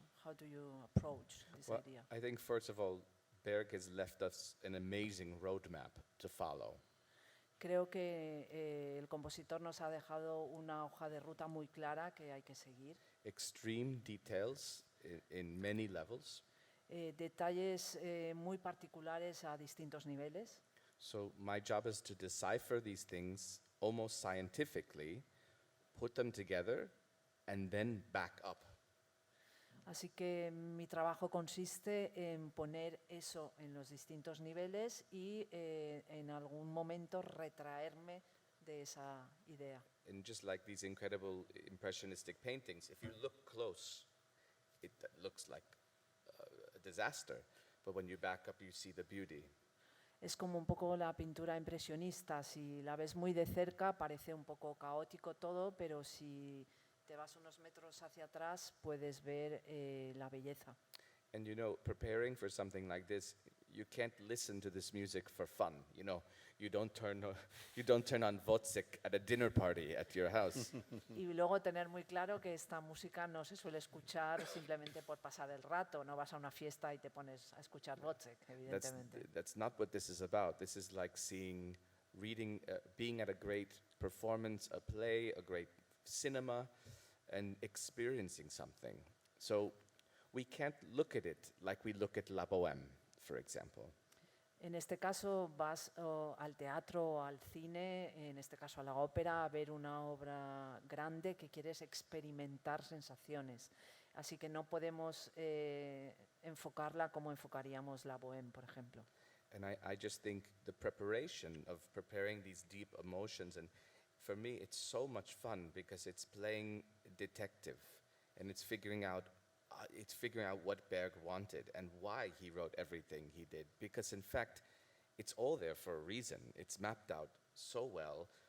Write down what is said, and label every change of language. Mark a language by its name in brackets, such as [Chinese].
[English] How do you approach this Well, idea? I think first of all, Berg has left us an amazing roadmap to follow. [Spanish] Creo que el compositor nos ha dejado una hoja de ruta muy clara que hay que seguir. [English] Extreme details in many levels. [Spanish] Detalles muy particulares a distintos niveles. [English] So my job is to decipher these things almost scientifically, put them together, and then back up. [Spanish] Así que mi trabajo consiste en poner eso en los distintos niveles y en algún momento retraerme de esa idea. [English] And just like these incredible impressionistic paintings, if you look close, it looks like a disaster. But when you back up, you see the beauty. [Spanish] Es como un poco la pintura impresionista. Si la ves muy de cerca, parece un poco caótico todo, pero si te vas unos metros hacia atrás, puedes ver la belleza. [English] And you know, preparing for something like this, you can't listen to this music for fun. You know, you don't turn on Wozzeck at a dinner party at your house. [Spanish] Y luego tener muy claro que esta música no se suele escuchar simplemente por pasar el rato. No vas a una fiesta y te pones a escuchar Wozzeck, evidentemente. [English] That's not what this is about. This is like being at a great performance, a play, a great cinema, and experiencing something. So we can't look at it like we look at La Bohème, for example. [Spanish] En este caso vas al teatro o al cine, en este caso a la ópera, a ver una obra grande que quieres experimentar sensaciones. Así que no podemos enfocarla como enfocaríamos la Bohème, por ejemplo. [English] And I just think the preparation of preparing these deep emotions, and for me it's so much fun because it's playing detective and it's figuring out what Berg wanted and why he wrote everything he did. Because in fact, it's all there for a reason. It's mapped out so well.